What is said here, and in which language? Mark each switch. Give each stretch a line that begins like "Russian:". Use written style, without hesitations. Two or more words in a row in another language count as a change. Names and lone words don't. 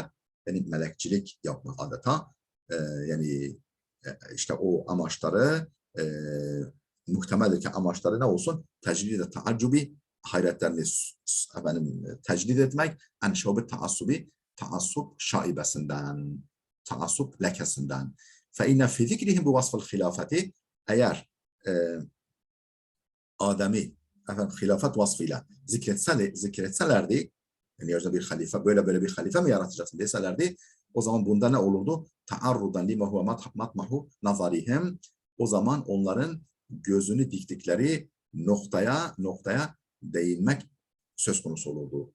Turkish: Yani melekçilik yapma adeta. Yani işte o amaçları muhtemeldir ki amaçları ne olsun? Tecrid-i taaccubi hayretlerini efendim tecrid etmek.
Arabic: عن شوب التعصب
Turkish: taassup şaibesinden. Taassup lekesinden.
Arabic: فَاِنَّ فِي ذِكْرِهِمْ بِوَصْفِ الْخِلَافَةِ
Turkish: eğer Adem'i efendim hilafet vasfıyla zikretselerdi yani yeryüzünde bir halife böyle bir halife mi yaratacaksın deselerdi o zaman bunda ne olurdu?
Arabic: تعرضا لما هو مطمح نظرهم
Turkish: o zaman onların gözünü diktikleri noktaya değinmek söz konusu olurdu.